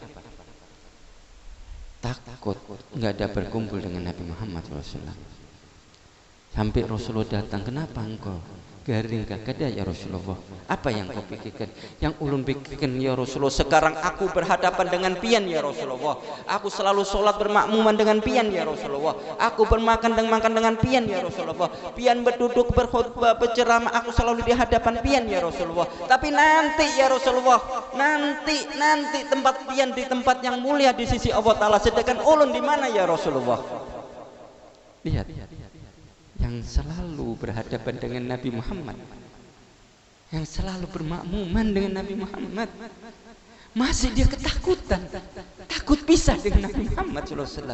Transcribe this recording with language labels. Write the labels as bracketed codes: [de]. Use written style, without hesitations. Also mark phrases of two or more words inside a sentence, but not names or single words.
[id] Takut nggak ada berkumpul dengan Nabi Muhammad SAW. Sampai Rasulullah datang, kenapa engkau [bjn] garing kagada [id] ya Rasulullah? Apa yang kau pikirkan? Yang ulun pikirkan ya Rasulullah, sekarang aku berhadapan dengan pian ya Rasulullah. Aku selalu sholat bermakmuman dengan pian ya Rasulullah. Aku bermakan dan makan dengan pian ya Rasulullah. Pian berduduk berkhutbah berceramah, aku selalu di hadapan pian ya Rasulullah. Tapi nanti ya Rasulullah, nanti tempat pian di tempat yang mulia di sisi Allah Ta'ala. Sedangkan ulun di mana ya Rasulullah? Lihat, yang selalu berhadapan dengan Nabi Muhammad, yang selalu bermakmuman dengan Nabi Muhammad, masih dia ketakutan, takut pisah dengan Nabi Muhammad SAW.